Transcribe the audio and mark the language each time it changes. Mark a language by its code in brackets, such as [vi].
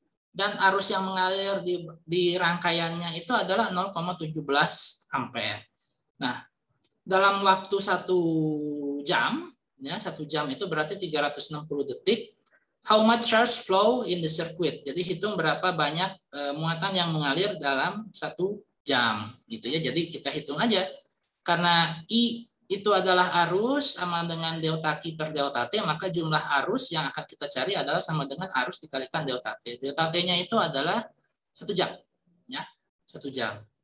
[id] Dan arus yang mengalir di rangkaiannya itu adalah 0,17 ampere. Nah, dalam waktu 1 jam ya, 1 jam itu berarti 360 detik. [en] How much charge flow in the circuit? [id] Jadi hitung berapa banyak muatan yang mengalir dalam 1 jam gitu ya. Jadi kita hitung aja, karena I itu adalah arus sama dengan delta Q per delta T, maka jumlah arus yang akan kita cari adalah sama dengan arus dikalikan delta T. Delta T-nya itu adalah 1 jam ya, 1 jam.